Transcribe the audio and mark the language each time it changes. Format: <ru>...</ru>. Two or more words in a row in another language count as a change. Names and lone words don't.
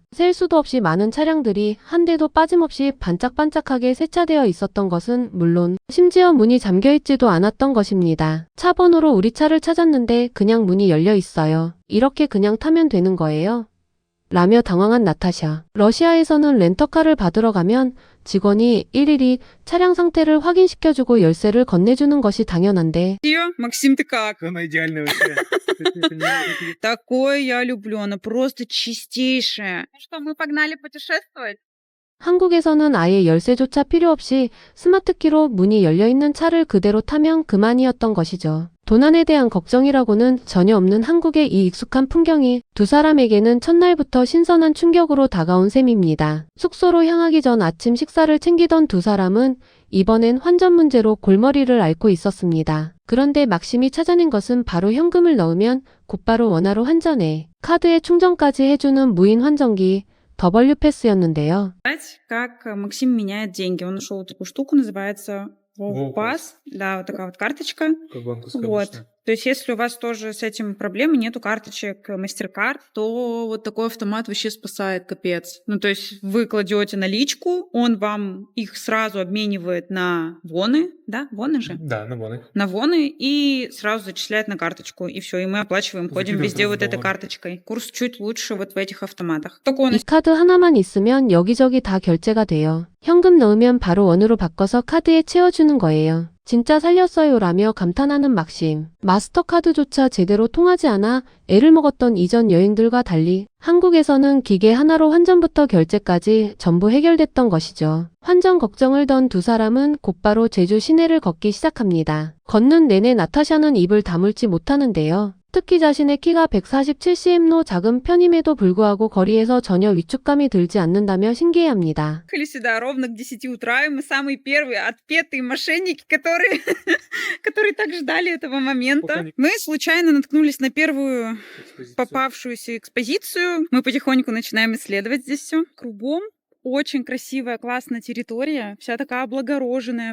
<ko>셀 수도 없이 많은 차량들이 한 대도 빠짐없이 반짝반짝하게 세차되어 있었던 것은 물론 심지어 문이 잠겨있지도 않았던 것입니다. 차 번호로 우리 차를 찾았는데 그냥 문이 열려 있어요. 이렇게 그냥 타면 되는 거예요? 라며 당황한 나타샤. 러시아에서는 렌터카를 받으러 가면 직원이 일일이 차량 상태를 확인시켜주고 열쇠를 건네주는 것이 당연한데</ko> <ru>Максим, ты как? Она идеальная вообще. Такое я люблю, она просто чистейшая. Что, мы погнали путешествовать?</ru> <ko>한국에서는 아예 열쇠조차 필요 없이 스마트키로 문이 열려있는 차를 그대로 타면 그만이었던 것이죠. 도난에 대한 걱정이라고는 전혀 없는 한국의 이 익숙한 풍경이 두 사람에게는 첫날부터 신선한 충격으로 다가온 셈입니다. 숙소로 향하기 전 아침 식사를 챙기던 두 사람은 이번엔 환전 문제로 골머리를 앓고 있었습니다. 그런데 막심이 찾아낸 것은 바로 현금을 넣으면 곧바로 원화로 환전해 카드에 충전까지 해주는 무인 환전기 W 패스였는데요.</ko> <ru>Как Максим меняет деньги. Он нашел такую штуку, называется Pass. Да, вот такая вот карточка. Как банковская Вот. обычно. То есть, если у вас тоже с этим проблемы, нету карточек MasterCard, то вот такой автомат вообще спасает, капец. Ну, то есть, вы кладете наличку, он вам их сразу обменивает на воны, да, воны же? Да, на боны. На воны и сразу зачисляет на карточку. И все, и мы оплачиваем, ходим Закидываем везде сразу вот этой доллары. карточкой. Курс чуть лучше вот в этих автоматах. Только он</ru> <ko>이 카드 하나만 있으면 여기저기 다 결제가 돼요. 현금 넣으면 바로 원으로 바꿔서 카드에 채워주는 거예요. 진짜 살렸어요 라며 감탄하는 막심. 마스터카드조차 제대로 통하지 않아 애를 먹었던 이전 여행들과 달리 한국에서는 기계 하나로 환전부터 결제까지 전부 해결됐던 것이죠. 환전 걱정을 던 두 사람은 곧바로 제주 시내를 걷기 시작합니다. 걷는 내내 나타샤는 입을 다물지 못하는데요. 특히 자신의 키가 147cm로 작은 편임에도 불구하고 거리에서 전혀 위축감이 들지 않는다며 신기해합니다.</ko> <ru>Приехали сюда ровно к 10 утра, и мы самые первые отпетые мошенники, которые, которые так ждали этого момента. Мы случайно наткнулись на первую попавшуюся экспозицию. Мы потихоньку начинаем исследовать здесь все. Кругом очень красивая, классная территория, вся такая облагороженная.</ru>